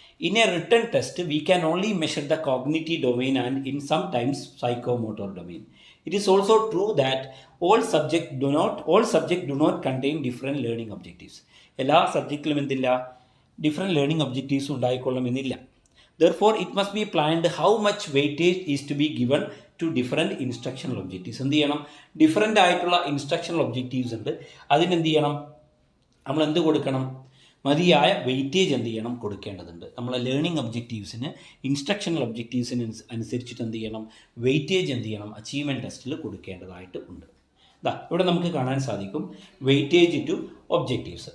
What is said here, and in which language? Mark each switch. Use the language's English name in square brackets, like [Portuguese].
[English] In a written test, we can only measure the cognitive domain and in sometimes psychomotor domain. It is also true that all subjects do not contain different learning objectives. [Malayalam] എല്ലാ സബ്ജക്റ്റിലും എന്തില്ല? [English] different learning objectives [Malayalam] ഉണ്ടായിക്കൊള്ളണമെന്നില്ല. [English] Therefore, it must be planned how much weightage is to be given to different instructional objectives. [Malayalam] എന്ത് ചെയ്യണം? Different ആയിട്ടുള്ള instructional objectives ഉണ്ട്, അതിനെന്ത് ചെയ്യണം? നമ്മൾ എന്ത് കൊടുക്കണം? മതിയായ വെയിറ്റേജ് എന്ത് ചെയ്യണം? കൊടുക്കേണ്ടതുണ്ട്. നമ്മളെ ലേണിംഗ് ഒബ്ജക്റ്റീവ്സിന്, ഇൻസ്ട്രക്ഷണൽ ഒബ്ജക്റ്റീവ്സിന് അനുസരിച്ചിട്ട് എന്ത് ചെയ്യണം? വെയിറ്റേജ് എന്ത് ചെയ്യണം? അച്ചീവ്മെൻറ്റ് ടെസ്റ്റിൽ കൊടുക്കേണ്ടതായിട്ട് ഉണ്ട്. ഇവിടെ നമുക്ക് കാണാൻ സാധിക്കും വെയിറ്റേജ് ടു ഒബ്ജക്റ്റീവ്സ്.